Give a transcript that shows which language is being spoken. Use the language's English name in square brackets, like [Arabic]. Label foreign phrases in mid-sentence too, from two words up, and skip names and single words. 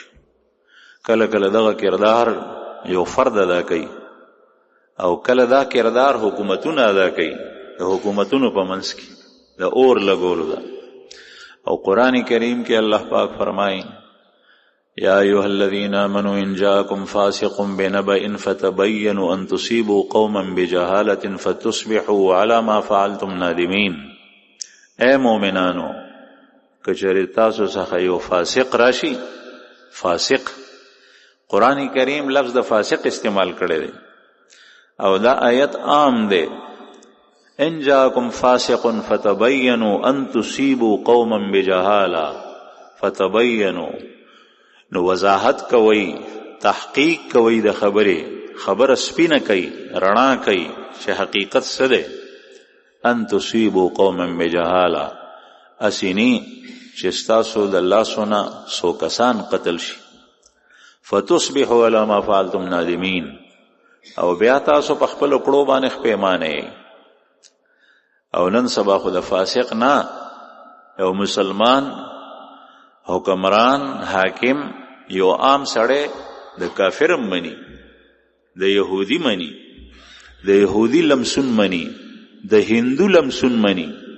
[Pashto] کله کله دغه کردار یو فرد ادا کوي او کله دا کردار حکومتونه ادا کوي، د حکومتونو په منځ کې د اور لګولو ده. او قرآن کریم کې الله پاک فرمایي [Arabic] یا ایها الذین آمنوا ان جاءکم فاسق بنبأ فتبینوا ان تصیبوا قوما بجهالة فتصبحوا على ما فعلتم نادمین. [Pashto] اے مومنانو کچری تاسو څخه یو فاسق راشي، فاسق قرآن کریم لفظ د فاسق استعمال کړی دی او دا آیت عام دی. [Arabic] ان جاءکم فاسق فتبینوا ان تصیبوا قوما بجهالة فتبینوا، [Pashto] نو وضاحت کوي، تحقیق کوي د خبره سپینه کوي، رڼا کوي چې حقیقت څه دی. [Arabic] ان تصیبوا قوما بجهالة، [Pashto] اسینی چې ستاسو د لاسو نه څو کسان قتل شي. [Arabic] فتصبحوا على ما فعلتم نادمین، [Pashto] او بیا تاسو په خپلو کړو باندې پښیمانه. او نن سبا خو د فاسق نه یو مسلمان حکمران حاکم یو عام سړی د کافرم مني، د یهودی مني، د یهودی لمسون مني، د هندو لمسون مني.